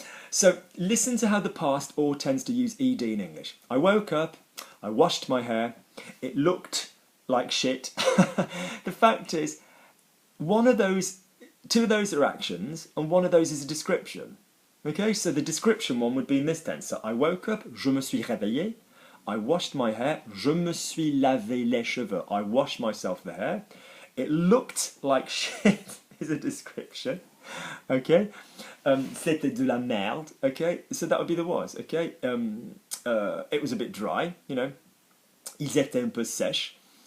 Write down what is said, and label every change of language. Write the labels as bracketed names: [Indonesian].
[English] So listen to how the past all tends to use ed in English. I woke up, I washed my hair, it looked like shit. The fact is, two of those are actions, and one of those is a description. Okay, so the description one would be in this tense. So I woke up, [French] je me suis réveillé. [English] I washed my hair, [French] je me suis lavé les cheveux. [English] I washed myself the hair. It looked like shit is a description. Okay, [French] c'était de la merde. [English] Okay, so that would be the was. Okay, it was a bit dry. [French] You know, ils étaient un peu sèches.